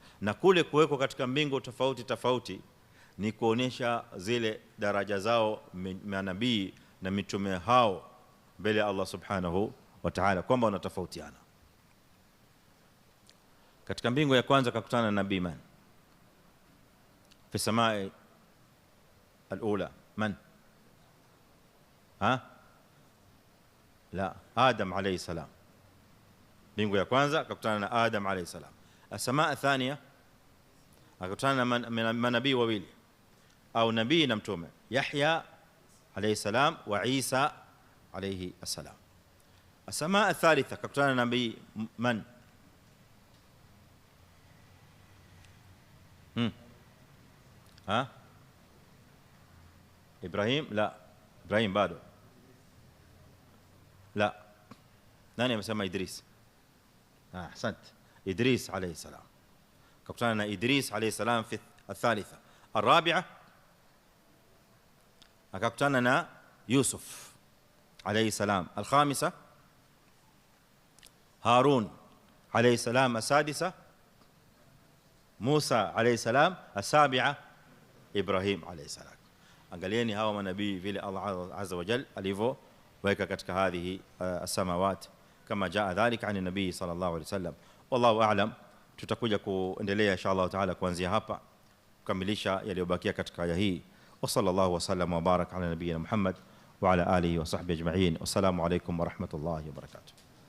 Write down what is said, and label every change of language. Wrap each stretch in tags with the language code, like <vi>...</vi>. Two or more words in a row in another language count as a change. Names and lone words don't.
<sw>Na kule kuwekwa katika mbingu tofauti tofauti ni kuonesha zile daraja zao manabii na mitume hao mbele ya Allah</sw> <ar>سبحانه وتعالى,</ar> <sw>kwamba wanatofautiana. Katika mbingu ya kwanza kakutana na nabii</sw> <ar>من في السماء الأولى، من لا آدم عليه السلام.</ar> <sw>Mbingu ya kwanza kakutana na Adam</sw> <ar>عليه السلام. السماء الثانية</ar> <sw>akakutana na manabii wawili au nabii na mtume, Yahya</sw> <ar>عليه السلام وعيسى عليه السلام. السماء الثالثة</ar> <sw>kakutana na nabii</sw> <ar>من إبراهيم، لا إبراهيم bado la.</ar> <sw>Nani amesema Idris?</sw> <ar>أحسنت، إدريس عليه السلام.</ar> <sw>kakutana na</sw> <ar>إدريس عليه السلام في الثالثة. الرابعة</ar> <sw>akakutana na</sw> <ar>يوسف عليه السلام. الخامسة هارون عليه السلام. السادسة موسى عليه السلام. السابعة إبراهيم عليه السلام.</ar> <sw>angalieni hawa manabii vile</sw> <ar>الله عز وجل</ar> <sw>alivyoweka katika</sw> <ar>هذه السماوات كما جاء ذلك عن النبي صلى الله عليه وسلم. والله أعلم.</ar> <sw>Tutakuja kuendelea</sw> <ar>إن شاء الله تعالى</ar> <sw>kuanzia hapa kukamilisha yaliyobakia katika aya hii.</sw> <ar>وصلى الله وسلم وبارك على نبينا محمد وعلى آله وصحبه أجمعين. والسلام عليكم ورحمة الله وبركاته.</ar>